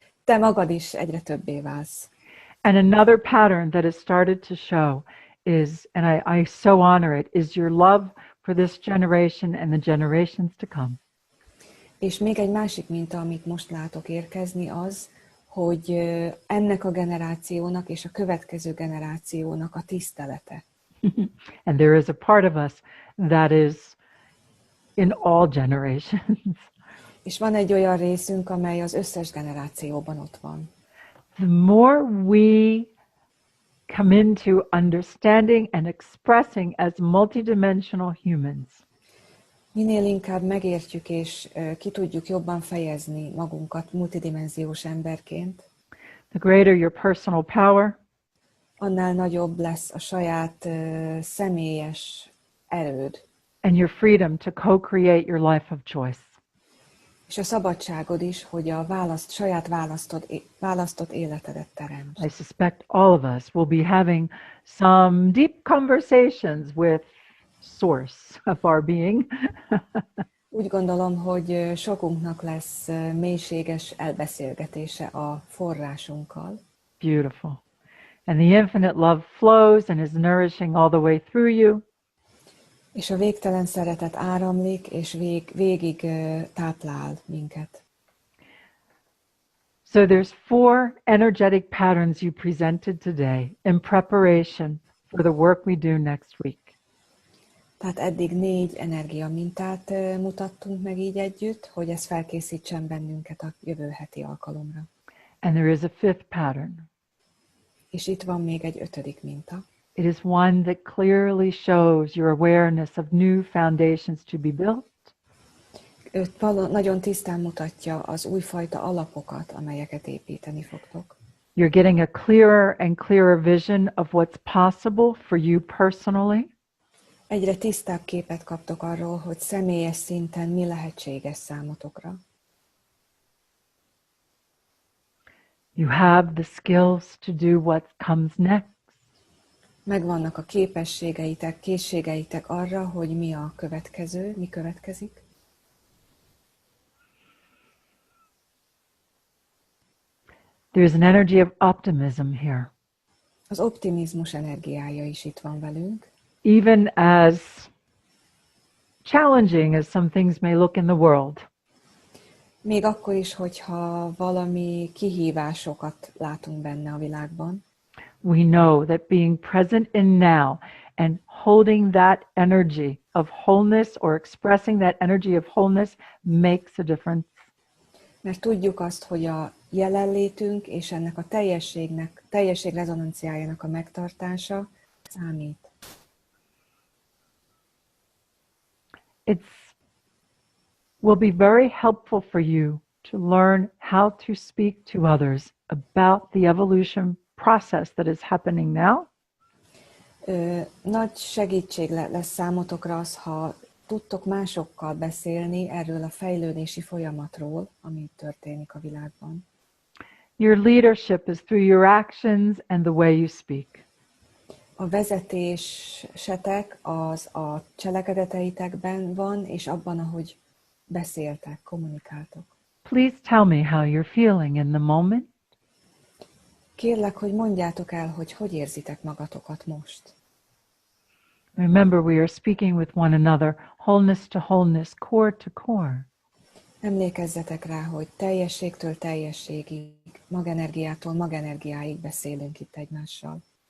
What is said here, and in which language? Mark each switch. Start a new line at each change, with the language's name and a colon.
Hungarian: Te magad is egyre többé válsz.
English: And another pattern that has started to show is, and I so honor it, is your love for this generation and the generations to come.
Hungarian: És még egy másik minta, amit most látok érkezni, az, hogy ennek a generációnak és a következő generációnak a tisztelete.
English: And there is a part of us that is in all generations.
Hungarian: És van egy olyan részünk, amely az összes generációban ott van.
English: The more we come into understanding and expressing as multidimensional humans,
Hungarian: Minél inkább megértjük és ki tudjuk jobban fejezni magunkat multidimenziós emberként,
English: the greater your personal power,
Hungarian: annál nagyobb lesz a saját személyes erőd,
English: and your freedom to co-create your life of choice.
Hungarian: és a szabadságod is, hogy a saját választott életedet teremts.
English: I suspect all of us will be having some deep conversations with source of our being.
Hungarian: Úgy gondolom, hogy sokunknak lesz mélységes elbeszélgetése a forrásunkkal.
English: Beautiful. And the infinite love flows and is nourishing all the way through you.
Hungarian: És a végtelen szeretet áramlik, és végig táplál minket.
English: So there's 4 energetic patterns you presented today in preparation for the work we do next week.
Hungarian: Tehát eddig 4 energia mintát mutattunk meg így együtt, hogy ez felkészítsen bennünket a jövő heti alkalomra.
English: And there is a 5th pattern.
Hungarian: És itt van még egy 5. minta.
English: It is one that clearly shows your awareness of new foundations to be built.
Hungarian: Nagyon tisztán mutatja az újfajta alapokat, amelyeket építeni fogtok.
English: You're getting a clearer and clearer vision of what's possible for you personally.
Hungarian: Egyre tisztább képet kaptok arról, hogy személyes szinten mi lehetséges számotokra.
English: You have the skills to do what comes next.
Hungarian: Megvannak a képességeitek, készségeitek arra, hogy mi a következő, mi következik.
English: There's an energy of optimism here.
Hungarian: Az optimizmus energiája is itt van velünk.
English: Even as challenging as some things may look in the world,
Hungarian: Még akkor is, hogyha valami kihívásokat látunk benne a világban,
English: we know that being present in now and holding that energy of wholeness or expressing that energy of wholeness makes a difference.
Hungarian: mert tudjuk azt, hogy a jelenlétünk és ennek a teljesség rezonanciájának a megtartása számít.
English: Will be very helpful for you to learn how to speak to others about the evolution process that is happening now.
Hungarian: Nagy segítség lesz számotokra az, ha tudtok másokkal beszélni erről a fejlődési folyamatról, ami történik a világban.
English: Your leadership is through your actions and the way you speak.
Hungarian: A vezetésetek az a cselekedeteitekben van, és abban, ahogy beszéltek, kommunikáltok.
English: Please tell me how you're feeling in the moment.
Hungarian: Kérlek, hogy mondjátok el, hogy érzitek magatokat most.
English: Remember, we are speaking with one another, wholeness to wholeness, core to core.
Hungarian: Emlékezzetek rá, hogy teljességtől teljességig, magenergiától magenergiáig beszélünk itt egymással.